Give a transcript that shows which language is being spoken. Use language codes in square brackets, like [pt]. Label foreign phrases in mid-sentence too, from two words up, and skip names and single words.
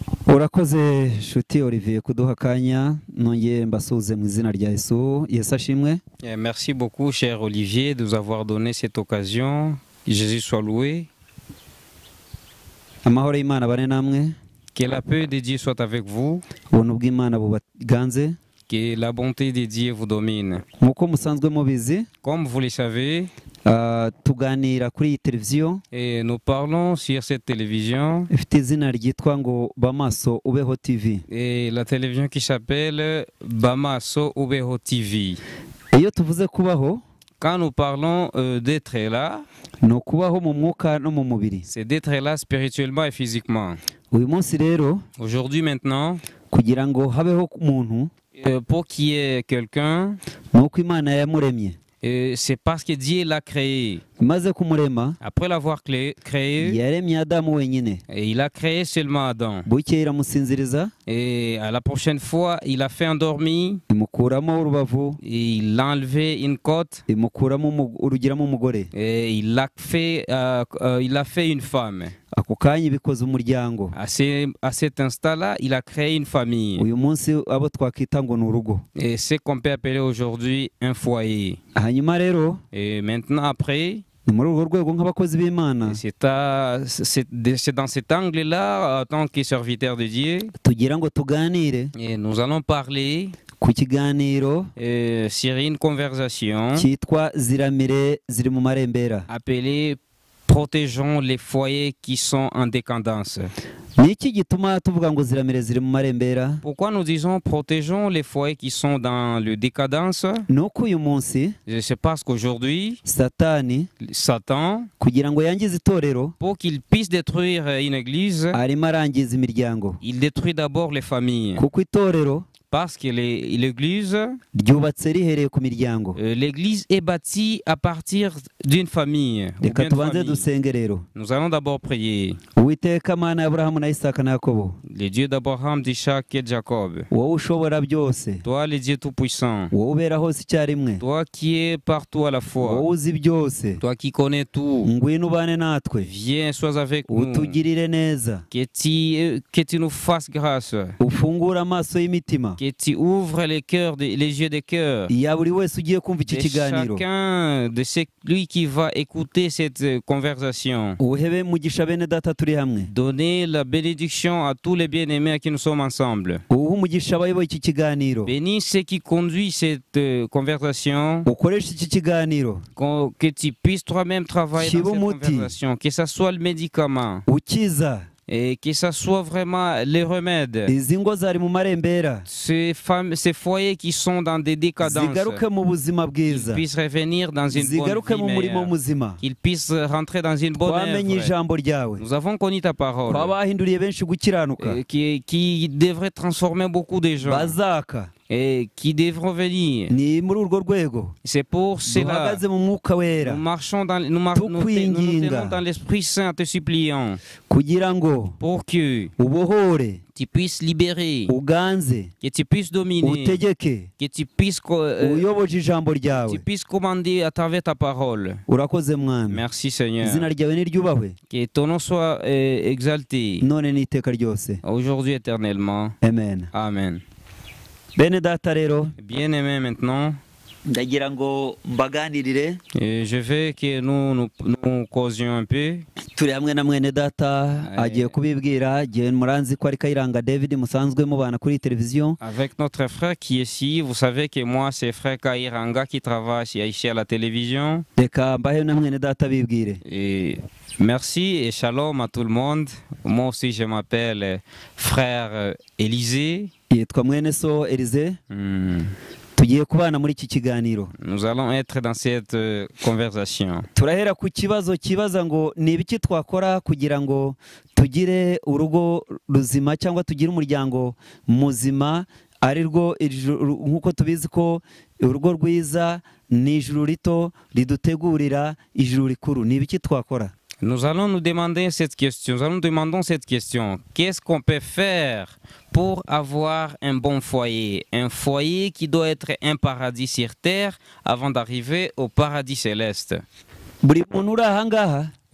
[rw] Urakoze Shuti Olivier kuduha akanya nongeye mbasuhuze mu izina rya Yesu. Yesu ashimwe. [fr] Merci beaucoup cher Olivier de nous avoir donné cette occasion. Jésus soit loué. [rw] Amahoro y'Imana bane namwe. [fr] Que la paix de Dieu soit avec vous. [rw] Ubuntu bw'Imana bubaganze. [fr] Que la bonté de Dieu vous domine. [rw] Nkuko musanzwe mubizi, [fr] Comme vous le savez, [rw] tuganira kuri iyi televiziyo. [fr] et nous parlons sur cette télévision. [rw] Ifite izina ryitwa ngo Bamaso Ubeho TV. [fr] Et la télévision qui s'appelle Bamaso Ubeho TV. [rw] Iyo tuvuze kubaho, [fr] Quand nous parlons d'être là, [rw] ni ukubaho mu mwuka no mu mubiri. [fr] c'est d'être là spirituellement et physiquement. [rw] Uyu munsi rero, [fr] Aujourd'hui maintenant, [rw] kugira ngo habeho umuntu, [fr] pour qu'il y ait quelqu'un, [rw] ni uko Imana yamuremye. [fr] c'est parce que Dieu l'a créé. [rw] Imaze kumurema, [fr] Après l'avoir créé, [rw] yaremye Adamu wenyine. [fr] et il a créé seulement Adam. [rw] Bukeye iramusinziriza, [fr] Et à la prochaine fois, il a fait endormi, [rw] imukuramo urubavu, [fr] et il a enlevé une côte, [rw] imukuramo urugiramo umugore. [fr] et il a fait une femme. [rw] Ako kanya bikoze umuryango. [fr] À cet instant-là, il a créé une famille. [rw] Uyu munsi abo twakwita ngo ni urugo. [fr] Et c'est qu'on peut appeler aujourd'hui un foyer. [rw] Hanyuma rero, [fr] Et maintenant, après, [rw] ni muri urwo rwego nk'abakozi b'Imana [fr] c'est dans cet angle-là, en tant que serviteur de Dieu, [rw] tugira ngo tuganire [fr] et nous allons parler [rw] ku kiganiro [fr] sur une conversation [rw] cyitwa Ziramire ziri mu marembera. [fr] appelée Protégeons les foyers qui sont en décadence. [rw] Ni iki gituma tuvuga ngo ziramire ziri mu marembera? [fr] Pourquoi nous disons protégeons les foyers qui sont dans le décadence? [rw] Ni uko uyu munsi [fr] C'est parce qu'aujourd'hui, [rw] Satani [fr] Satan, [rw] kugira ngo yangize itorero [fr] pour qu'il puisse détruire une église, [rw] arimo arangiza imiryango, [fr] il détruit d'abord les familles. [rw] kuko itorero [fr] Parce que l'église [rw] ryubatse rihereye ku miryango. [fr] l'église est bâtie à partir d'une famille. ou [rw] Reka [fr] bien de [rw] tubanze [fr] famille. [rw] dusenge rero. [fr] Nous allons d'abord prier. [rw] Uwiteka Mana ya Aburahamu na Isaka na Yakobo, [fr] Le Dieu d'Abraham, d'Isaac et de Jacob. [rw] wowe ushobora byose, [fr] Toi, le Dieu Tout-Puissant. [rw] wowe ubera hose icyarimwe, [fr] Toi qui es partout à la fois. [rw] wowe uzi byose, [fr] Toi qui connais tout. [rw] ngwino ubane natwe, [fr] Viens, sois avec nous. [rw] utugirire neza, [fr] Que tu nous fasses grâce. [rw] ufungure amaso y'imitima [fr] Que tu ouvres les yeux des cœurs. [rw] ya buri wese ugiye kumva iki [fr] De [rw] kiganiro. [fr] chacun de celui qui va écouter cette conversation. [rw] Uhebe mugisha bene data turi hamwe, [fr] Donnez la bénédiction à tous les bien-aimés à qui nous sommes ensemble. [rw] uhe umugisha abayoboye iki kiganiro, [fr] Bénis ceux qui conduisent cette conversation. [rw] ukoreshe iki kiganiro, [fr] Que tu puisses toi-même travailler dans cette [rw] Shibomuti. [fr] conversation. Que ça soit le médicament. [rw] ukiza [fr] Et que ça soit vraiment les remèdes. [rw] izi ngo zari mu marembera [fr] Ces foyers qui sont dans des décadences. [rw] zigaruke mu buzima [fr] Qu'ils [rw] bwiza, [fr] puissent revenir dans une bonne [rw] zigaruke [fr] vie [rw] mu murimo [fr] meilleure. [rw] muzima. [fr] Qu'ils puissent rentrer dans une bonne [rw] Twamenye [fr] œuvre. [rw] ijambo ryawe, [fr] Nous avons connu ta parole. [rw] twabahinduriye benshi gukiranuka, [fr] Qui devrait transformer beaucoup de gens. [rw] bazaka. [fr] Et qui devront venir. [rw] Ni muri urwo rwego [fr] C'est pour cela [rw] duhagaze mu mwuka wera [fr] nous marchons dans, nous [rw] Tukwinginga. [fr] tenons dans l'Esprit Saint, te suppliant, [rw] kugira ngo [fr] pour que [rw] ubohore, [fr] tu puisses libérer, [rw] uganze, [fr] que tu puisses dominer, [rw] utegeke, [fr] que tu puisses [rw] uyoboje ijambo ryawe. [fr] commander à travers ta parole. [rw] Urakoze mwami, [fr] Merci Seigneur. [rw] izina ryawe niryubahwe [fr] Que ton nom soit exalté [rw] none n'iteka ryose, [fr] aujourd'hui éternellement. [rw] amen. [fr] Amen. [rw] Bene data rero, [fr] Bien-aimés maintenant, [rw] ndagira ngo mbaganirire, [fr] je veux que nous causions un peu. [rw] turi hamwe na mwene data agiye kubibwira. Igihe muranzi ko ari Kayiranga David musanzwe mubana kuri televiziyo. [fr] Avec notre frère qui est ici, vous savez que moi c'est frère Kairanga qui travaille ici à la télévision. [rw] Reka mbahe na mwene data bibwire. [fr] Et merci et shalom à tout le monde. Moi aussi je m'appelle frère Élisée. [rw] Yitwa mwene so Elize. Tugiye kubana muri iki kiganiro. [fr] Nous allons être dans cette conversation. [rw] Turahera ku kibazo kibaza ngo ni ibiki twakora kugira ngo tugire urugo ruzima cyangwa tugire umuryango muzima, ari rwo nk'uko tubizi ko urugo rwiza ni ijuru rito ridutegurira ijuru rikuru. Ni ibiki twakora? [fr] Nous allons nous demander cette question. Nous allons demander cette question. Qu'est-ce qu'on peut faire pour avoir un bon foyer? Un foyer qui doit être un paradis sur terre avant d'arriver au paradis céleste. [rw] Buri muntu uri aha ngaha